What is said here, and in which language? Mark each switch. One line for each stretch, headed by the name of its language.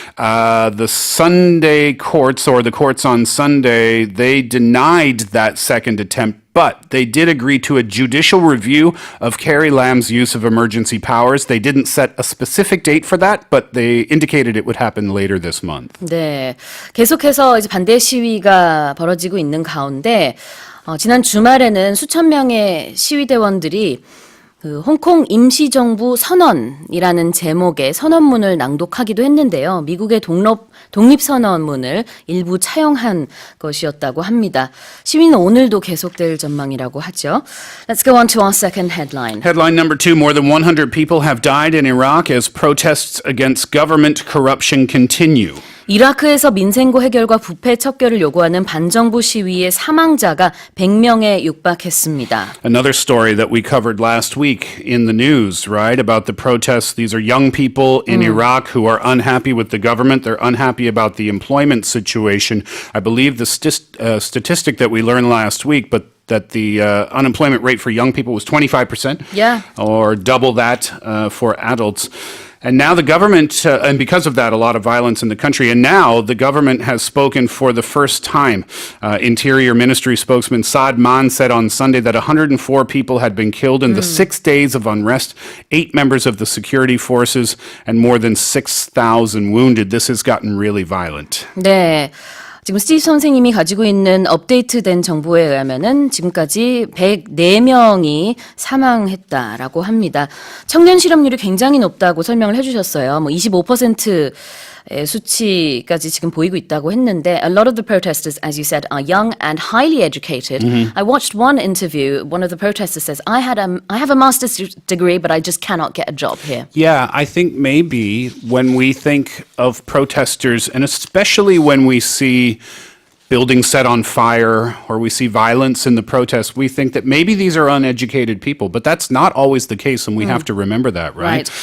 English: The Sunday courts, or the courts on Sunday, they denied that second attempt. But they did agree to a judicial review of Carrie Lam's use of emergency powers. They didn't set a specific date for that, but they indicated it would happen later this month.
Korean: 네, 계속해서 이제 반대 시위가 벌어지고 있는 가운데 지난 주말에는 수천 명의 시위대원들이 그 홍콩 임시정부 선언이라는 제목의 선언문을 낭독하기도 했는데요. 미국의 독립선언문을 일부 차용한 것이었다고 합니다. 시위는 오늘도 계속될 전망이라고 하죠.
English: Let's go on to our second headline. Headline number 2, more than 100 people have died in Iraq as protests against government corruption continue.
Korean: 이라크에서 민생고 해결과 부패 척결을 요구하는 반정부 시위의 사망자가 100명에 육박했습니다.
English: Another story that we covered last week in the news, right, about the protests. These are young people in Iraq who are unhappy with the government. They're unhappy about the employment situation. I believe the statistic that we learned last week, but that the unemployment rate for young people was 25%, Yeah. or double that for adults. And now the government, and because of that, a lot of violence in the country. And now the government has spoken for the first time. Interior Ministry spokesman Saad Man said on Sunday that 104 people had been killed in the 6 days of unrest, 8 members of the security forces, and more than 6,000 wounded. This has gotten really violent.
Korean: 네. 지금 스티브 선생님이 가지고 있는 업데이트된 정보에 의하면은 지금까지 104명이 사망했다라고 합니다. 청년 실업률이 굉장히 높다고 설명을 해주셨어요. 25%의 수치까지 지금 보이고 있다고 했는데
English: a lot of the protesters, as you said, are young and highly educated. I watched one interview. One of the protesters says, I have a master's degree, but I just cannot get a job here. Yeah, I think maybe when we think of protesters, and especially when we see buildings set on fire or we see violence in the protests, we think that maybe these are uneducated people, but that's not always the case, and we have to remember that, right?